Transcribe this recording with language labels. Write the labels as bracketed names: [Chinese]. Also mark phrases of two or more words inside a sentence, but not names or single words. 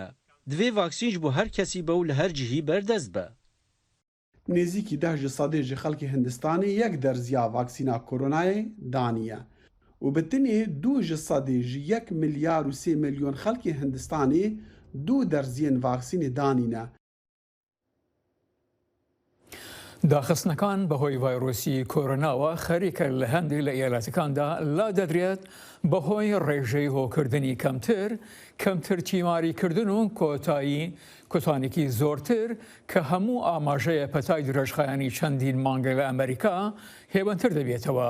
[Kurdish] Divê vaksîn ji bo her kesî be û li her cihî berdest be. Nêzîkî 10 ji sedê ji xelkê Hindistanê yek derziya vaksîna koronayê daniye û bi tinê 2 ji sedê ji 1 milyar û 3 milyon xelkê Hindistanê 2 derziyên vaksînê danîne. [Central Kurdish] داخستنەکان بەهۆی ڤایرۆسی کۆرۆناوە خەریکە لە هەندێک لە ئێلاتەکاندا لا دەدرێت بەهۆی ڕێژەی هۆکردنی کەمتر تیماریکردن و کۆتانێکی زۆرتر کە هەموو ئاماژەیە پەتای درێژخایانی چەندین مانگە لە ئەمەریکا هێوەنتر دەبێتەوە.